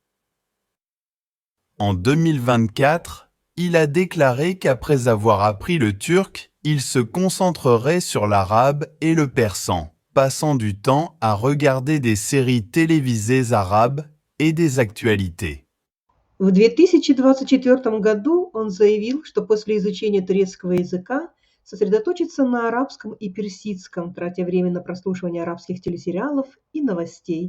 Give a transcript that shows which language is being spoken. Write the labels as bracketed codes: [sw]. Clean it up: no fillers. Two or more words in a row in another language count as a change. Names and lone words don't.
[fr] En 2024, il a déclaré qu'après avoir appris le turc, il se concentrerait sur l'arabe et le persan, passant du temps à regarder des séries télévisées arabes et des actualités. [ru] В 2024 году он заявил, что после изучения турецкого языка сосредоточится на арабском и персидском, тратя время на прослушивание арабских телесериалов и новостей.